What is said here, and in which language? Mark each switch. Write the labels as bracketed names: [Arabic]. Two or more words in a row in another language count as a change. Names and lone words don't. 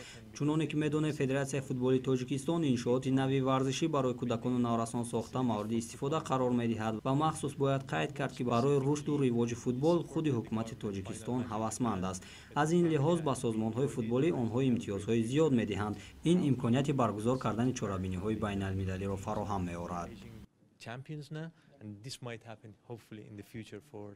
[Tajik] чуноне ки медонем, федератсияи футболи тоҷикистон иншооти нави варзишӣ барои кӯдакону наврасон сохта мавриди истифода қарор медиҳад ва махсус бояд қайд кард, ки барои рушду ривоҷи футбол худи ҳукумати тоҷикистон ҳавасманд аст. аз ин лиҳоз ба созмонҳои футболӣ онҳо имтиёзҳои зиёд медиҳанд. ин имконияти баргузор кардани чорабиниҳои байналмилалиро фароҳам меорад. [English] Champions now, and this might happen hopefully in the future for